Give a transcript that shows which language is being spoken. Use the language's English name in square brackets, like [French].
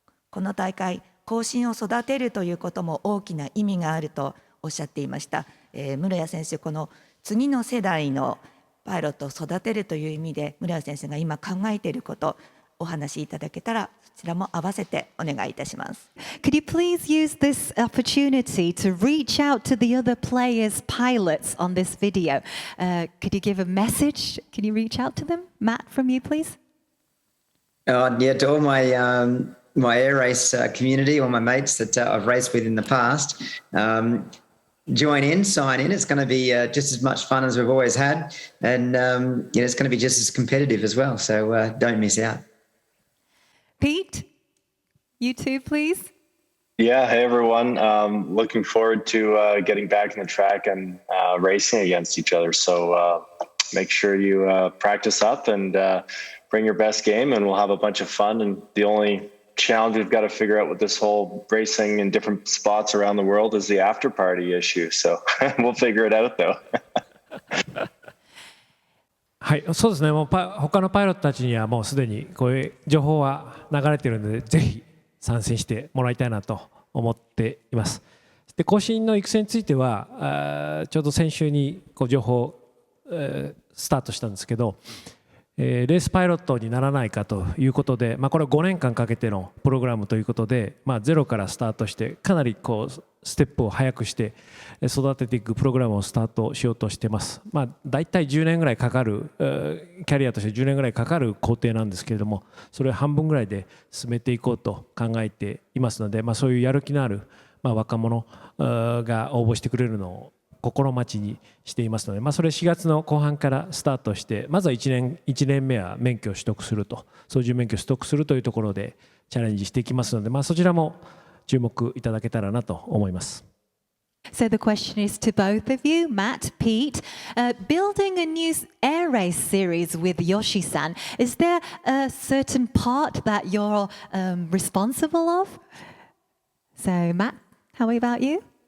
[Japanese] この大会、後進を育てるということも大きな意味があるとおっしゃっていました。室谷選手、この次の世代のパイロットを育てるという意味で室谷先生が今考えていることお話しいただけたらそちらも合わせてお願いいたします。 [English] Could you please use this opportunity to reach out to the other players, pilots on this video? Could you give a message? Can you reach out to them? Matt, from you, please. Yeah, to all my air race community, all my mates that I've raced with in the past. Join in, sign in. It's going to be just as much fun as we've always had, and it's going to be just as competitive as well. So don't miss out. Pete, you too, please. Yeah, hey everyone. Looking forward to getting back in the track and racing against each other. So make sure you practice up and bring your best game, and we'll have a bunch of fun. And the only challenge we've got to figure out with this whole racing in different spots around the world is the after party issue. So we'll figure it out though. [Japanese] はい、そうですね。もう他のパイロットたちにはもうすでにこういう情報は流れているので、ぜひ参戦してもらいたいなと思っています。で、後進の育成についてはちょうど先週に情報スタートしたんですけど。レースパイロットにならないかということで、これは5年間かけてのプログラムということで、ゼロからスタートしてかなりステップを速くして育てていくプログラムをスタートしようとしています。だいたい10年ぐらいかかるキャリアとして10年ぐらいかかる工程なんですけれども、それを半分ぐらいで進めていこうと考えていますので、そういうやる気のある若者が応募してくれるのを心待ちにしていますので、それ4月の後半からスタートして、まずは1年目は免許を取得すると、操縦免許を取得するというところでチャレンジしていきますので、そちらも注目いただけたらなと思います。 [English] So the question is to both of you, Matt, Pete, building a new air race series with Yoshi-san, is there a certain part that you're responsible of? So Matt, how about you?